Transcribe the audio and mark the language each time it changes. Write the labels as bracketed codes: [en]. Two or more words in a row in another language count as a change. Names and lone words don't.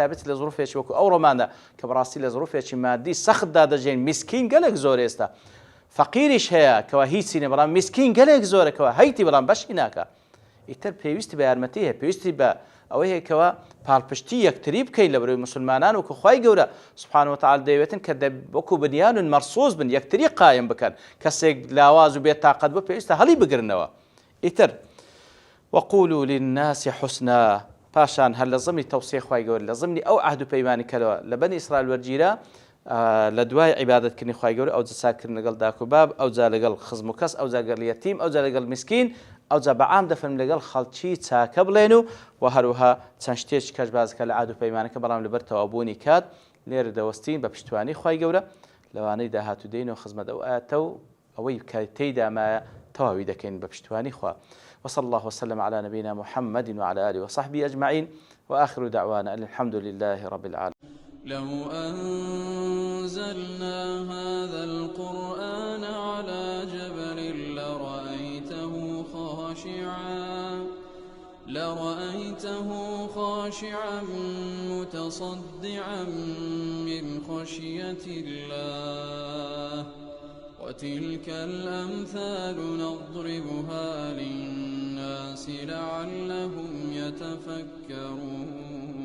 [ckb] تایبەتی لە زروفێکی وەکو ئەو ڕۆمانە کە بەڕاستی لە زروفێکی مادی سەختدا دەژین میسکین گەلێک زۆر ئێستا فەقیریش هەیە کەوا هیچی نیە بەڵام میسکین گەلێک زۆرەکەوە هەیتی بەڵام بەشی ناکە ئیتر پێویستی بە یارمەتی هەیە پێویستی بە ئەوەی هەیەکەوە پاڵپشتی یەکتری بکەین لە بەروی مسلمانان وەکو خوای گەورە [ar] سبحانه وتعالى [ckb] دەیەوێتن کە وەکو [ar] بنیان مەرسوس [ckb] بن یەکتری قایم بکەن کەسێک لاواز و بێت تاقەت بە پێویستە هەڵی بگرنەوە. ئیتر [ar] وقولوا للناس حسنا [ckb] پاشان هەر لە زمانی تەوسیە خوای گەورە لە زمانی ئەو عهد و پەیمانی کردەوە لە بەنی ئیسرائیل وەرگیرە لە دوای عیبادەتکردنی خوای گەورە ئەو جا چاکردن لەگەڵ داک و باب ئەو جا لەگەڵ خزم و کەس ئەو جا لەگەڵ یەتیم ئەو جا لەگەڵ میسکین ئەو جا بەعام دەفەرمێن لەگەڵ خەڵکی چاکە بڵێن و هەروەها چەند شتێکی کەش بازەکە لە عهد و پەیمانەکە بەڵام لەبەر تەوابوونی کات لێرە دەوەستین بە پشتیوانی خوای گەورە لەوانەی داهاتوو دێنەوە خزمەت ئەو ئاەتە و ئەوەی تێیدا مایە تەواوی دەکەین بە پشتیوانی خوا. [ar] وصلى الله وسلم على نبينا محمد وعلى آله وصحبه أجمعين وآخر دعوانا أن الحمد لله رب العالمين. لو أنزلنا هذا القرآن على جبل لرأيته خاشعا متصدعا من خشية الله وتلك الأمثال نضربها للناس لعلهم يتفكرون.